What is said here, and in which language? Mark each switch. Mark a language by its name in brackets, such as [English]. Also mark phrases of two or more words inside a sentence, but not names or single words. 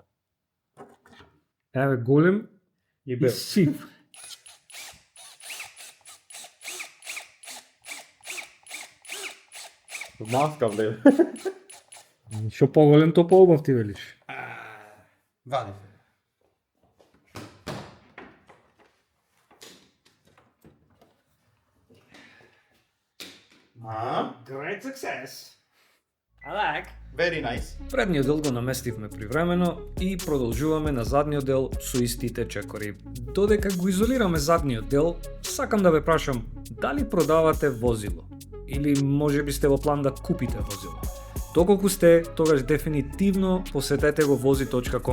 [Macedonian] Еве голем и бел. сив. Маска, бле. Што поголем, то поубав ти велиш. Вади се. [English] Great success. I like. Very nice. [Macedonian] Предниот дел го наместивме привремено и продолжуваме на задниот дел со истите чекори. Додека го изолираме задниот дел, сакам да ве прашам, дали продавате возило? Или може би сте во план да купите возило? Доколку сте, тогаш дефинитивно посетете го vozi.com.